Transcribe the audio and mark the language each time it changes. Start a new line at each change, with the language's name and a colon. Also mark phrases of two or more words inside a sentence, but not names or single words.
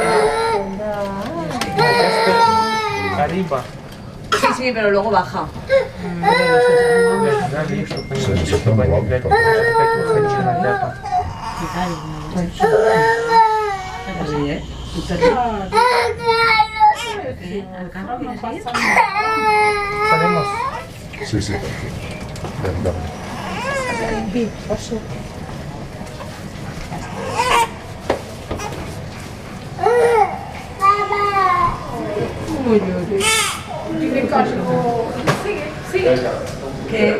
Spanish: Arriba. Sí, pero luego baja.
Russian: Дали, чтобы они, блядь, опять выходили на лето.
Spanish: Salimos. Sí, sí. Ven, dame. ¿Qué?